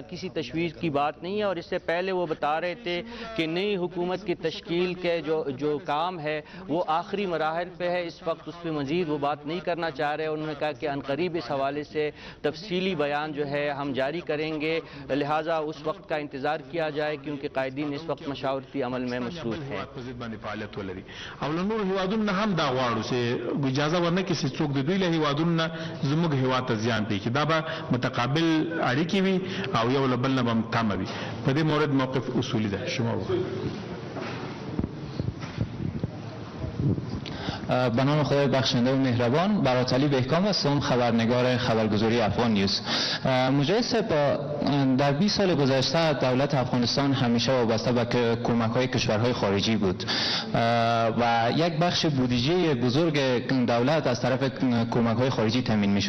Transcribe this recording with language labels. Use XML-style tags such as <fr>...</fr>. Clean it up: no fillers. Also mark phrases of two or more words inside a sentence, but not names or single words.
<ur>کسی تشویش کی بات نہیں ہے۔ اور اس سے پہلے وہ بتا رہے تھے کہ نئی حکومت کی تشکیل کے جو کام ہے وہ آخری مراحل پہ ہے، اس وقت اس پر مزید وہ بات نہیں کرنا چاہ رہے. انہوں نے کہا کہ عنقریب اس حوالے سے تفصیلی بیان جو ہے ہم جاری کریں گے، لہٰذا اس وقت کا انتظار کیا جائے کیونکہ قائدین اس وقت مشاورتی عمل میں مصروف ہیں.</ur> <ps>نور هیوادون هم دا غواړو چې اجازه ورنه کې چې څوک د دوی له هیوادونو زموږ هیواد ته زیان پېږي. دا به متقابل اړیکې وي او یو له بل نه به تمه وي. په دې مورد موقف اصولی ده. شما</ps> <fa>به نام خدای بخشنده و مهربان، براتلی بهکام هستم، خبرنگار خبرگزاری افغان نیوز. مجاهد صاحب، در 20 سال گذشته دولت افغانستان همیشه وابسته به کمک‌های کشورهای خارجی بود و یک بخش بودجه بزرگ دولت از طرف کمک‌های خارجی تامین می‌شد.</fa>